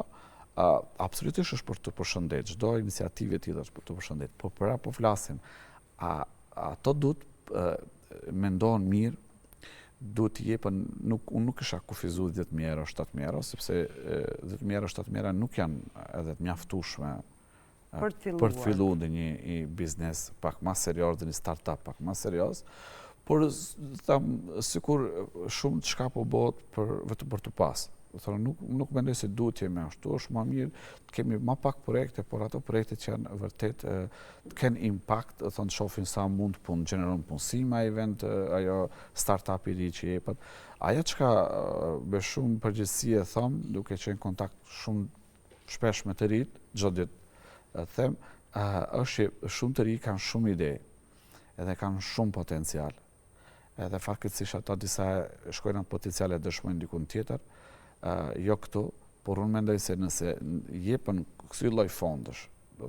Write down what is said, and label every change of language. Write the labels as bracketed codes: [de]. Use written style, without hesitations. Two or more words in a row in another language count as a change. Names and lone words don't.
[sq] Absolutisht është për të përshëndet, çdo iniciativë e tillë është për të përshëndet, por për apo flasim, ato duhet mendohen mirë, duhet të jepen, unë nuk isha kufizuar 10.000 euro, 7.000 euro, sepse 10.000 euro, 7.000 euro nuk janë edhe të mjaftueshme për të filluar dhe një biznes pak ma serios, dhe një start-up pak ma serios, por sikur shumë të shka po bëhet vetëm për të pas. Nuk mendoj se duhet jemi ashtu, është ma mirë të kemi ma pak projekte, por ato projekte që janë vërtet të kenë impact, të shofin sa mund punë, gjeneron punësim a event, ajo start-up i ri që jepet. Aja që ka me shumë përgjithësi e thëmë, duke qenë kontakt shumë shpesh me të rritë, çdo ditë them, është që shumë të ri kanë shumë ide, edhe kanë shumë potencial. Edhe fatkeqësisht ato disa shkojnë atë potencial e dëshmojnë dikun tjetër, jo këtu, por unë mendoj se nëse jepen kësaj lloj fondësh, do